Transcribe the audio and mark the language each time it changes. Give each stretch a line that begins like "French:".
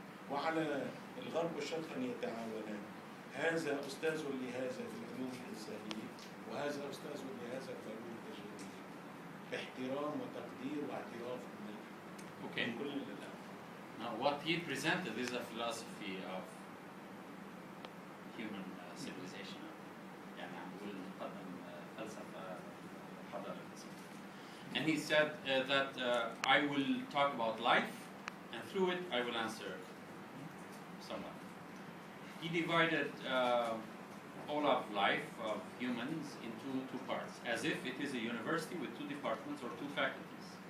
Arabic: وعلى الغرب والشرق أن يتعاونان، هذا أستاذ لهذا في العلوم الإنسانية وهذا أستاذ لهذا في العلوم التجريبية باحترام وتقدير واعتراف
English: Okay.
Arabic: من كل الأداء.
English: Now what he presented is a philosophy of human civilization.
Arabic: يعني عم بقول نقدم فلسفة حضارة.
English: And he said that I will talk about life, and through it I will answer someone. He divided all of life of humans into two parts, as if it is a university with two departments or two faculties.